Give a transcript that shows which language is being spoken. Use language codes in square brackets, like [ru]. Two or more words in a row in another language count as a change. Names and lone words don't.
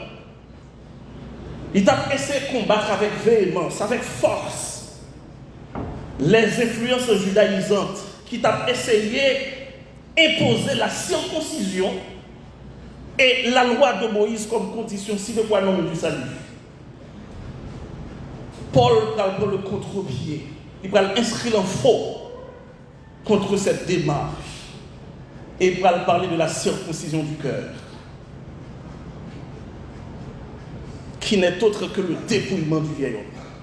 [fr] Il a essayé de combattre avec véhémence, avec force, les influences judaïsantes qui t'a essayé d'imposer la circoncision et la loi de Moïse comme condition [la] sine qua non [fr] du salut. Paul va le contre-pied, il va l'inscrire en faux contre cette démarche et il va parler de la circoncision du cœur, qui n'est autre que le dépouillement du vieil homme.